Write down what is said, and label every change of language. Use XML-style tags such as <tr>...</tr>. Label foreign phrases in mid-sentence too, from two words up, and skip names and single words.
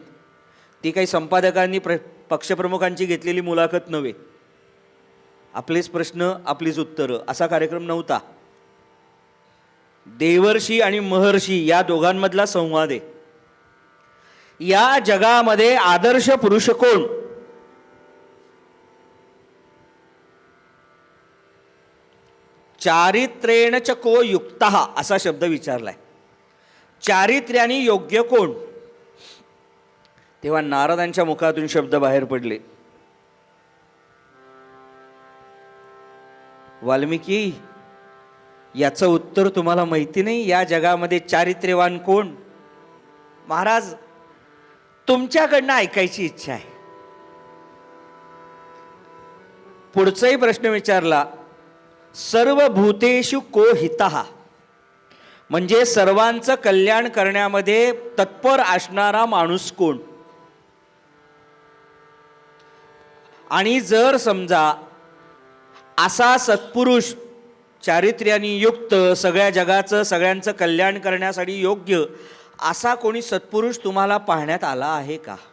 <mr>ती काही संपादकांनी पक्षप्रमुखांची घेतलेली मुलाखत नव्हे. आपलेच प्रश्न आपलीच उत्तरं असा कार्यक्रम नव्हता. देवर्षी आणि महर्षी या दोघांमधला संवाद आहे. या जगामध्ये आदर्श पुरुष कोण,</mr> <sa>चारित्रेण च को युक्तः</sa> <mr>असा शब्द विचारलाय. चारित्र्याने योग्य कोण. तेव्हा नारदांच्या मुखातून शब्द बाहेर पडले, वाल्मिकी याचं उत्तर तुम्हाला माहिती नाही. या जगामध्ये चारित्र्यवान कोण. महाराज, तुमच्याकडनं ऐकायची इच्छा आहे. पुढचाही प्रश्न विचारला,</mr> <sa>सर्व भूतेषु को हितः</sa> <mr>म्हणजे सर्वांचं कल्याण करण्यामध्ये तत्पर असणारा माणूस कोण. आणि जर समजा असा सत्पुरुष चारित्र्याने युक्त, सगळ्या जगाचं सगळ्यांचं कल्याण करण्यासाठी योग्य असा कोणी सत्पुरुष तुम्हाला पाहण्यात आला आहे का.</mr>